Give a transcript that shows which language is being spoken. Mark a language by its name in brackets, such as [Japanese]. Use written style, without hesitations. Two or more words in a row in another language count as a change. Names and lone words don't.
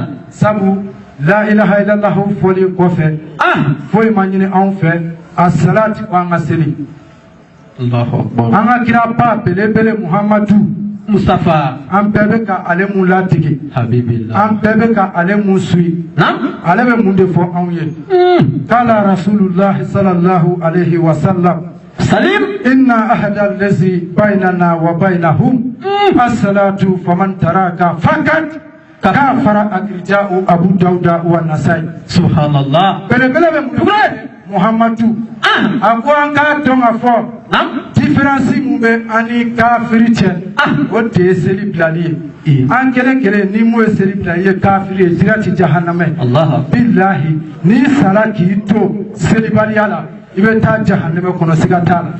[Bambara] Sabu [Arabic] لا إله إلا الله [Bambara] fɔli kɔfɛ foyi ma ɲini anw fɛ a salati ko an ka seli. An ka kira ba belebele Muhamadu Mustafa an bɛɛ bɛ ka ale mun latigi an bɛɛ bɛ ka ale mun suit ale bɛ mun de fɔ anw ye. [Arabic] قال رسول الله صلى الله عليه وسلم إن العهد الذي بيننا وبينهم الصلاة فمن تركها فقد كفر أخرجه أبو داود والنسائي. Subhanallah. [Bambara] Belebele bɛ mun de Muhammadu a ko an k'a dɔn ka fɔ différence mun bɛ an ni kafiri cɛ o de ye seli bilali ye. An kelen kelen ni mun ye seli bilali ye kafiri ye sira ti jahanama ye. Bilahi n'i sara k'i to selibaliya la i bɛ taa jahanama kɔnɔ siga t'a la.